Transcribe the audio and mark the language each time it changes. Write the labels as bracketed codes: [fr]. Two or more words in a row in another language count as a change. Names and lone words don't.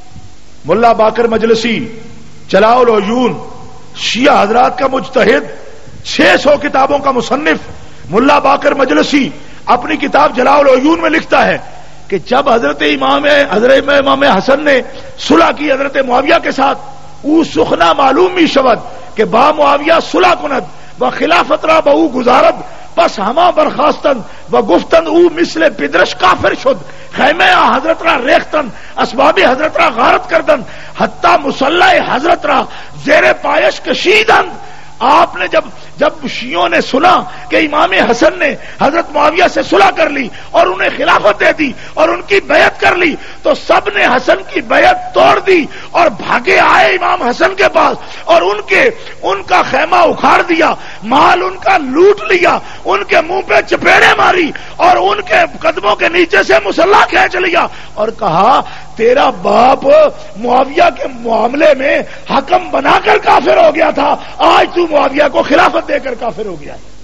[ur] ملا باقر مجلسی، چلاؤ العیون، شیعہ حضرات کا مجتہد، 600 کتابوں کا مصنف ملا باقر مجلسی اپنی کتاب جلاء العیون میں لکھتا ہے کہ جب حضرت امام حسن نے صلح کی حضرت معاویہ کے ساتھ، [fa] او سخنا معلوم می شود کہ با معاویہ صلح کند و خلافت را با او گزارد، پس ہما برخاستن و گفتن او مثل پدرش کافر شد، خیمه حضرت را ریختن، اسباب حضرت را غارت کردن، حتی مصلی حضرت را زیر پایش کشیدند. [ur] آپ نے جب شیعوں نے سنا کہ امام حسن نے حضرت معاویہ سے صلح کر لی اور انہیں خلافت دے دی اور ان کی بیعت کر لی، تو سب نے حسن کی بیعت توڑ دی اور بھاگے آئے امام حسن کے پاس اور ان کا خیمہ اکھاڑ دیا، مال ان کا لوٹ لیا، ان کے منہ پہ چپیڑے ماری اور ان کے قدموں کے نیچے سے مصلی کھینچ لیا اور کہا تیرا باپ معاویہ کے معاملے میں حکم بنا کر کافر ہو گیا تھا، آج تو معاویہ کو خلافت دے کر کافر ہو گیا ہے.